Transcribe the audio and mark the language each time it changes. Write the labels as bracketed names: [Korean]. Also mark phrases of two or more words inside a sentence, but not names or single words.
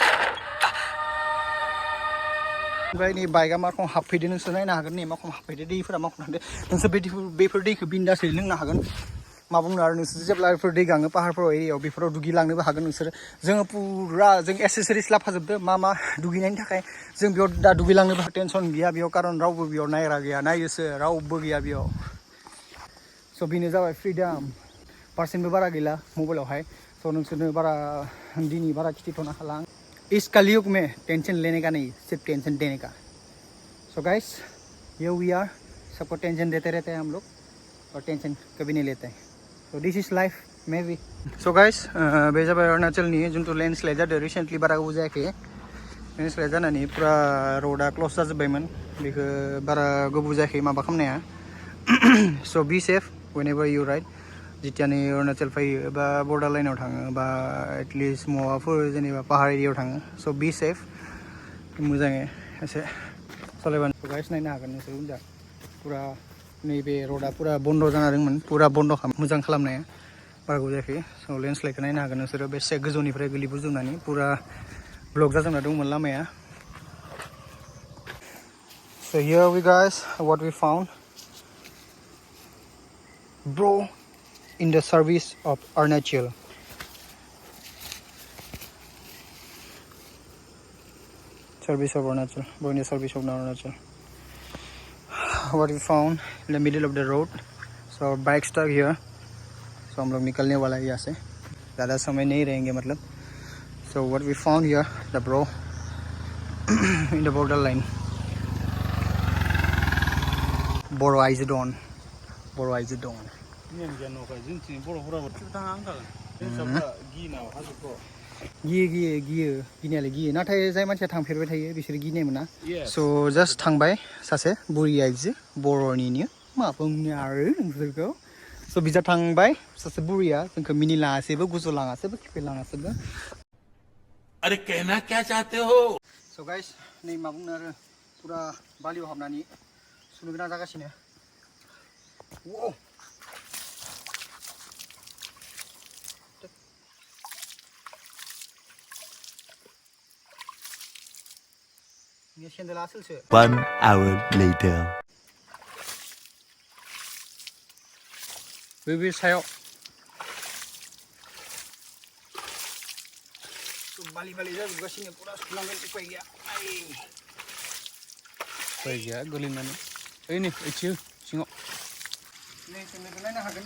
[Bodo] ओमफ्राय नै बाइकआ माखौ हाबफैदो नोंसोर नायनो हागोन नै माखौ हाबफैदो दैफोरा माखौ हाबदो नोंसोर बेफोर दैखौ बिन्दासै लोंनो हागोन मा बुंनो आरो नोंसोर जेब्ला बेफोर दै गाङो पाहारफोराव एरियायाव बेफोराव दुगैलांनोबो हागोन नोंसोर जोङो पुरा जों एसेसरिस लाफाजोबदो मा दुगैनायनि थाखाय जों बेयाव दा दुगैलांनोबो टेनसन गैया बेयाव कारन रावबो बेयाव नायग्रा गैया नायोसो रावबो गैया बेयाव स' बेनो जाबाय फ्रिडम पार्सेन्टबो बारा गैला मबाइलावहाय स' नोंसोरनो बारा दिनै बारा खिथिथ'नो हाला [Hindi] इस कलयुग में टेंशन लेने का नहीं सिर्फ टेंशन देने का [English] so guys here we are [Hindi] सबको टेंशन देते रहते हैं हम लोग और टेंशन कभी नहीं लेते हैं [English] so this is life maybe so [Bodo] गाइस बे जाबाय अरुणाचलनि जिथु लेन्डस्लाइड जादों रिसेन्टलि बारा गोबाव जायाखै लेन्डस्लाइड जानानै पुरा रोडआ क्लस जाजोब्बायमोन बेखौ बारा गोबाव जायाखै माबा खालामनाया स' [English] be safe whenever you ride [Bodo] जितियानि अरुणाचल फैयो बा बर्डार लाइनाव थाङो बा एटलिस्ट मवाफोर जेनेबा पाहार एरियायाव थाङो स' [English] be safe [Bodo] मोजाङै एसे सालायबानो गाइस नायनो हागोन नोंसोर उनजा पुरा नैबे रोडा पुरा बन्द जाना दंमोन पुरा बन्द मोजां खालामनाया बारा गोबाव जायाखै स' लेन्डस्लाइडखौ नायनो हागोन नोंसोरो बेसे गोजौनिफ्राय गोलैबोजोबनानै पुरा ब्लक जाजोबना दंमोन लामाया [English] So here we guys what we found bro in the service of Arunachal service of Arunachal bro in the service of Arunachal what we found in the middle of the road so our bike stuck here so [Hindi] हम लोग निकलने वाला है यहाँ से ज़्यादा समय नहीं रहेंगे मतलब [English] so what we found here the bro in the border line Boro eyes dawn Boro eyes dawn [Bodo] गिनायालाय गियो नाथाय जाय मानसिया थांफेरबाय थायो बिसोर गिनाय मोना स' जास्ट थांबाय सासे बुरि आइजो बर'निनो मा बुंनो आरो नोंसोरखौ स' बिजा थांबाय सासे बुरिया जोंखौ मिनिलाङासैबो गुजुलाङासैबो खेपेलाङासैबो [Hindi] अरे कहना क्या चाहते हो [Bodo] स' गाइस नै मा बुंनो आरो पुरा बालियाव हाबनानै सुनो गोनां जागासिनो [English] One hour later [Bodo] बे सायाव बालि जाजोबगासिनो पुरा सुलांगोन उपाय गैया उपाय गैया गोलैनानै ओइ नै ओइथिं सिङाव नै जोंनो नायनो हागोन